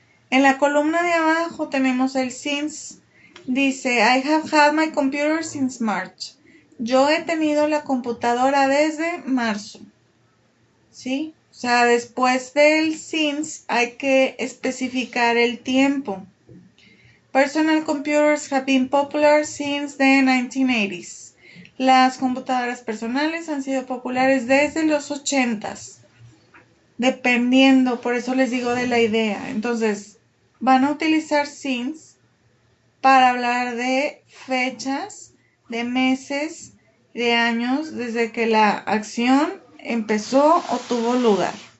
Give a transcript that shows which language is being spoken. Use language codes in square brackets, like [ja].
[es] En la columna de abajo tenemos el since. Dice, [en] I have had my computer since March. [es] Yo he tenido la computadora desde marzo, ¿sí? O sea, después del since hay que especificar el tiempo. [en] Personal computers have been popular since the 1980s. [es] Las computadoras personales han sido populares desde los 80s. Dependiendo, por eso les digo de la idea. Entonces, van a utilizar since para hablar de fechas, de meses, de años, desde que la acción empezó o tuvo lugar.